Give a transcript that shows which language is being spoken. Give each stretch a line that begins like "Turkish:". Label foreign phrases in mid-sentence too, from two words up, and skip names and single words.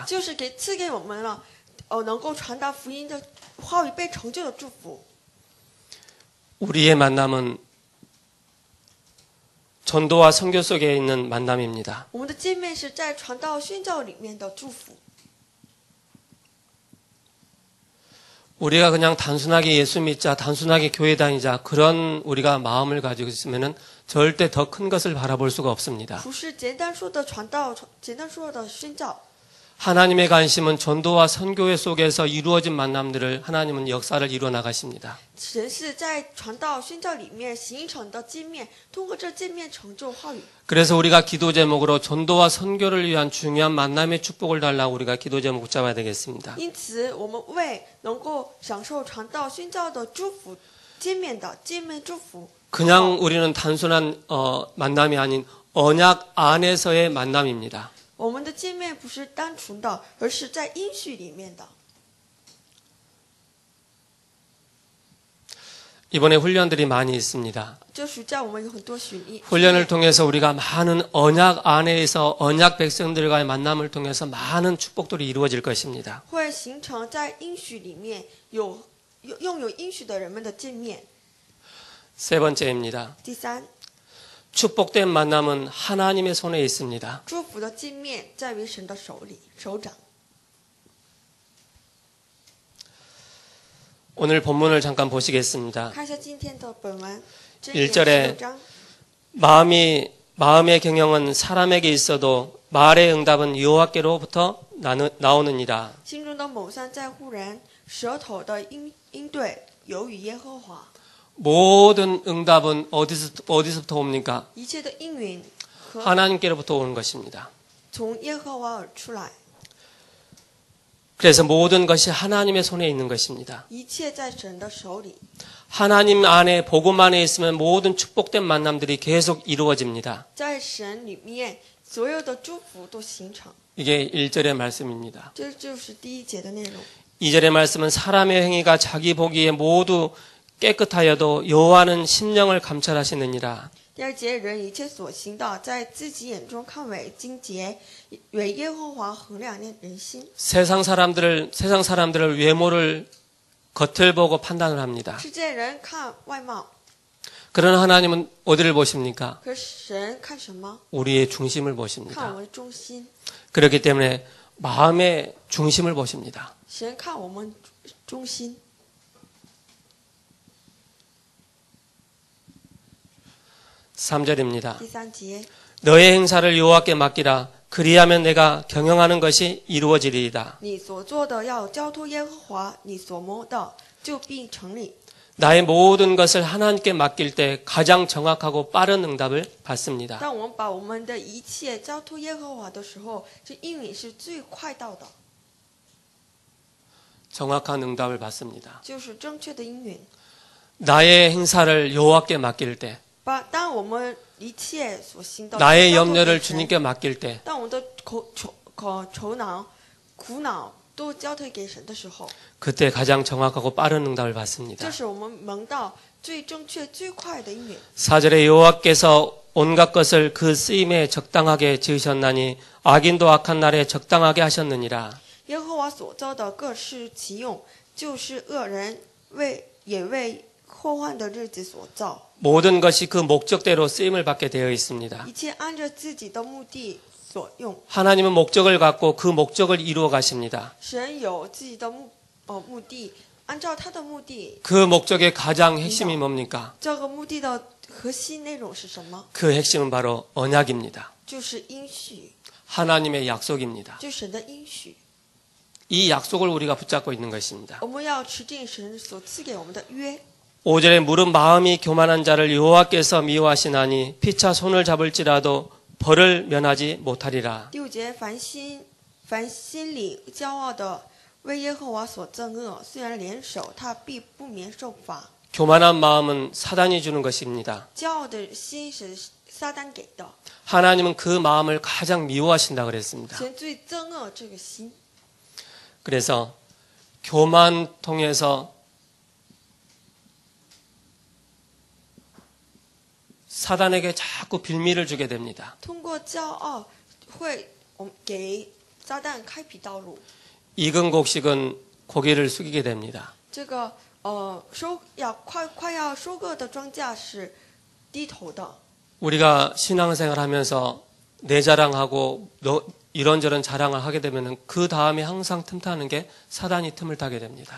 Chinese: 就是赐给我们了，能够传达福音的话语被成就的祝福。
Korean: 우리의 만남은 전도와 선교 속에 있는 만남입니다.
Chinese: 我们的见面是在传道宣教里面的祝福。
Korean: 우리가 그냥 단순하게 예수 믿자, 단순하게 교회 다니자 그런 우리가 마음을 가지고 있으면 절대 더 큰 것을 바라볼 수가 없습니다.
Chinese: 不是简单说的传道，简单说的宣教。
Korean: 하나님의 관심은 전도와 선교회 속에서 이루어진 만남들을 하나님은 역사를 이루어 나가십니다.
Chinese: 神是在传道宣教里面形成的见面，通过这见面成就话语。
Korean: 그래서 우리가 기도 제목으로 전도와 선교를 위한 중요한 만남의 축복을 달라고 우리가 기도 제목 붙잡아야 되겠습니다.
Chinese: 因此，我们为能够享受传道宣教的祝福，见面祝福。
Korean: 그냥 우리는 단순한 만남이 아닌 언약 안에서의 만남입니다.
Chinese: 我们的见面不是单纯的，而是在应许里面的。
Korean: 이번에 훈련들이 많이 있습니다.
Chinese: 这暑假我们有很多训练，
Korean: 훈련을 통해서 우리가 많은 언약 안에서 언약 백성들과의 만남을 통해서 많은 축복들이 이루어질 것입니다.
Chinese: 会形成在应许里面拥有应许的人们的见面。
Korean: 세 번째입니다.
Chinese: 第三，
Korean: 축복된 만남은 하나님의 손에 있습니다.
Chinese: 祝福的见面在于神的手掌。
Korean: 오늘 본문을 잠깐 보시겠습니다.
Chinese: 看一下今天的本文，箴 1 言
Korean: 절에
Chinese: 16章。
Korean: 마음의 경영은 사람에게 있어도 말의 응답은 여호와께로부터 나오느니라.
Chinese: 心中的谋算在乎人，舌头的应对由于耶和华。
Korean: 모든 응답은 어디서부터 옵니까?
Chinese: 一切的应允和
Korean: 하나님께로부터 오는 것입니다.
Chinese: 从耶和华而出来，
Korean: 그래서 모든 것이 하나님의 손에 있는 것입니다.
Chinese: 一切在神的手里。
Korean: 하나님 안에 복음 안에 있으면 모든 축복된 만남들이 계속 이루어집니다.
Chinese: 在神里面，所有的祝福都形成。
Korean: 이게 1절의 말씀입니다.
Chinese: 这就是第一节的内容。
Korean: 2절의 말씀은 사람의 행위가 자기 보기에 모두 깨끗하여도 여호와는 심령을 감찰하시느니라.
Chinese: 第二节，人一切所行的，在自己眼中看为精洁，为耶和华衡量人心。
Korean: 세상 사람들을 외모를 겉을 보고 판단을 합니다.
Chinese: 世界人看外貌，
Korean: 그러나 하나님은 어디를 보십니까?
Chinese: 可是神看什么？
Korean: 우리의 중심을
Chinese: 看
Korean: 보십니다.
Chinese: 我们的中心。
Korean: 그렇기 때문에 마음의 중심을 보십니다.
Chinese: 神看我们中心。
Korean: 3절입니다.
Chinese: 第三节，
Korean: 너의 행사를 여호와께 맡기라. 그리하면 내가 경영하는 것이 이루어지리이다.
Chinese: 你所做的要交托耶和华，你所谋的就必成立。
Korean: 나의 모든 것을 하나님께 맡길 때 가장 정확하고 빠른 응답을 받습니다.
Chinese: 当我们把我们的一切交托耶和华的时候，这应允是最快到的，
Korean: 정확한 응답을 받습니다.
Chinese: 就是正确的应允。
Korean: 나의 행사를 여호와께 맡길 때,
Chinese: 当我们一切所行的
Korean: 나의
Chinese: 交托给
Korean: 염려를
Chinese: 神
Korean: 주님께 맡길 때,
Chinese: 当我们的愁恼、苦恼都交托给神的时候，
Korean: 그때 가장 정확하고 빠른 응답을 받습니다.
Chinese: 这是我们蒙到最正确、最快的应允。
Korean: 4절에 여호와께서 온갖 것을 그 쓰임에 적당하게 지으셨나니 악인도 악한 날에 적당하게 하셨느니라.
Chinese: 耶和华所造的各施其用，就是恶人也为祸患的日子所造，
Korean: 모든 것이 그 목적대로 쓰임을 받게 되어 있습니다.
Chinese: 一切按着自己的目的所用。
Korean: 하나님은 목적을 갖고 그 목적을 이루어 가십니다.
Chinese: 神有自己的目的，按照他的目的，
Korean: 그 목적의 가장 핵심이 뭡니까?
Chinese: 这个目的的核心内容是什么？
Korean: 그 핵심은 바로 언약입니다.
Chinese: 就是应许，
Korean: 하나님의 약속입니다.
Chinese: 就是神的应许。
Korean: 이 약속을 우리가 붙잡고 있는 것입니다.
Chinese: 我们要持定神所赐给我们的约。
Korean: 5절에 무릇 마음이 교만한 자를 여호와께서 미워하시나니 피차 손을 잡을지라도 벌을 면하지 못하리라.
Chinese: 第5节，凡心里骄傲的，为耶和华所憎恶，虽然联手，他必不免受罚。
Korean: 교만한 마음은 사단이 주는 것입니다.
Chinese: 骄傲的心是撒旦给的，
Korean: 하나님은 그 마음을 가장 미워하신다 그랬습니다.
Chinese: 神最憎恶这个心。
Korean: 그래서 교만 통해서 사단에게 자꾸 빌미를 주게 됩니다.
Chinese: 通过骄傲会给撒旦开辟道路。
Korean: 익은 곡식은 고개를 숙이게 됩니다.
Chinese: 这个快要收割的庄稼是低头的。
Korean: 우리가 신앙생활하면서 내 자랑하고 이런저런 자랑을 하게 되면 그 다음에 항상 틈타는 게 사단이 틈을 타게 됩니다.